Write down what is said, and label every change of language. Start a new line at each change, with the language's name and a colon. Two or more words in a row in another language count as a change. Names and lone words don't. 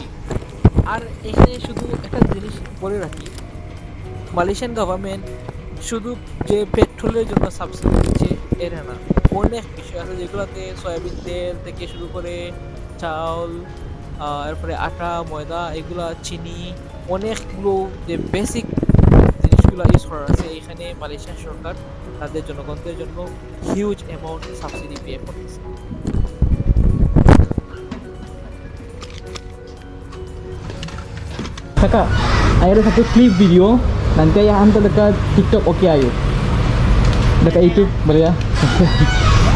Bangla: আর এখানে শুধু একটা জিনিস বলে রাখি,
English: Malaysian government
Bangla: শুধু যে পেট্রোলের জন্য সাবসিডি দিচ্ছে এটা না, অনেক বিষয় আছে যেগুলোতে সয়াবিন তেল থেকে শুরু করে চাল, এরপরে আটা, ময়দা, এগুলা চিনি, অনেকগুলো যে বেসিক জিনিসগুলো ইউজ করা আছে, এখানে মালয়েশিয়ান সরকার তাদের জনগণদের জন্য
English: huge amount subsidy pay
Bangla: করতেছে।
Malay: Kakak, ayah ada satu klip video. Nanti ayah hantar dekat TikTok, okey ayah. Dekat YouTube boleh ya.